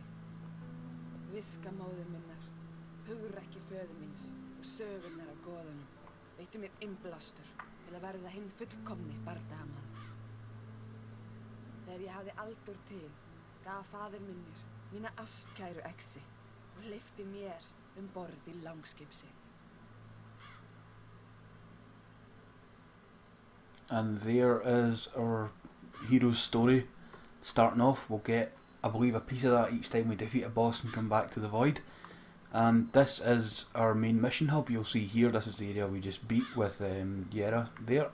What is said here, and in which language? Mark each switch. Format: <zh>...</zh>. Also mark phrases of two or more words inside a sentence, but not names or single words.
<is>Viska móður minnar, hugrekki föður míns og sögurnar af goðunum veittu mér innblástur til að verða hinn fullkomni bardagamaður. Þegar ég hafði aldur til, gaf faðir minn mér mína ástkæru exi og hleypti mér borð í langskip sitt.</is> <en>And there is our hero's story. Starting off, we'll get, I believe, a piece of that each time we defeat a boss and come back to the void. And this is our main mission hub. You'll see here, this is the area we just beat with Yera there.</en>